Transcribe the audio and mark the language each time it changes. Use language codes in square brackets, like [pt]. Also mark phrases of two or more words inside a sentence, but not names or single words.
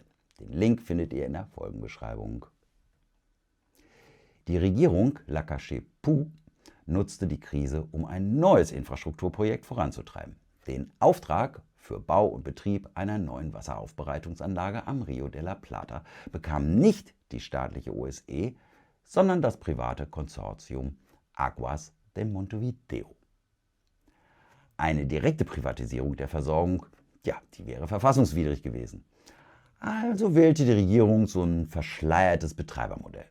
[de] Den Link findet ihr in der Folgenbeschreibung. Die Regierung Lacalle Pou nutzte die Krise, um ein neues Infrastrukturprojekt voranzutreiben. Den Auftrag für Bau und Betrieb einer neuen Wasseraufbereitungsanlage am Rio de la Plata bekam nicht die staatliche OSE, sondern das private Konsortium Aguas de Montevideo. Eine direkte Privatisierung der Versorgung, ja, die wäre verfassungswidrig gewesen. Also wählte die Regierung so ein verschleiertes Betreibermodell.